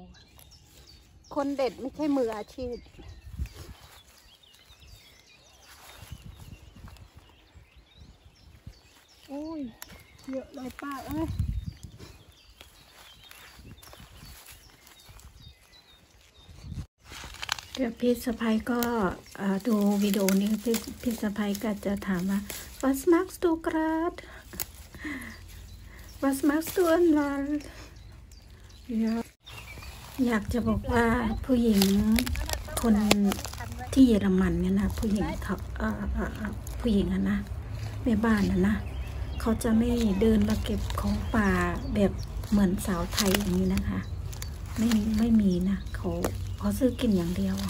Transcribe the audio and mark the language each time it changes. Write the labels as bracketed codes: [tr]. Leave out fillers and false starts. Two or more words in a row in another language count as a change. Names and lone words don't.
[th] คนเด็ดไม่ใช่มืออาชีพโอ้ยเยอะเลยป้าเอ้ยเดี๋ยวพี่สะพ้ายก็ดูวิดีโอนี้พี่สะพ้ายก็จะถามว่า [de] Was machst du grad Was machst du in Wald [th] อยากจะบอกว่าผู้หญิงคนที่เยอรมันเนี่ยนะผู้หญิงเขาผู้หญิงนะแม่บ้านนะเขาจะไม่เดินมาเก็บของป่าแบบเหมือนสาวไทยอย่างนี้นะคะไม่มีนะเขาซื้อกินอย่างเดียว